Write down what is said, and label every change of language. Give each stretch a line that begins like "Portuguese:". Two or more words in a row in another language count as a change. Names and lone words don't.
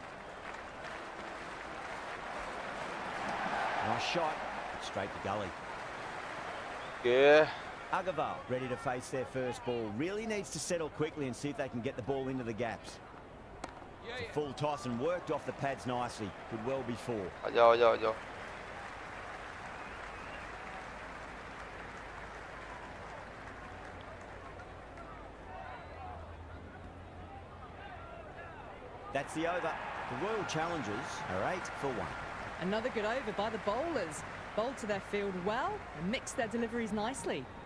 English: Nice shot. Straight to gully. के Agarwal ready to face their first ball. Really needs to settle quickly and see if they can get the ball into the gaps. It's a full toss and worked off the pads nicely. Could well be 4.
Hindi: आ जाओ आ जाओ आ जाओ.
English: That's the over. The Royal Challengers are 8 for 1. Another good over by the bowlers. Bowled to their field well and mixed their deliveries nicely.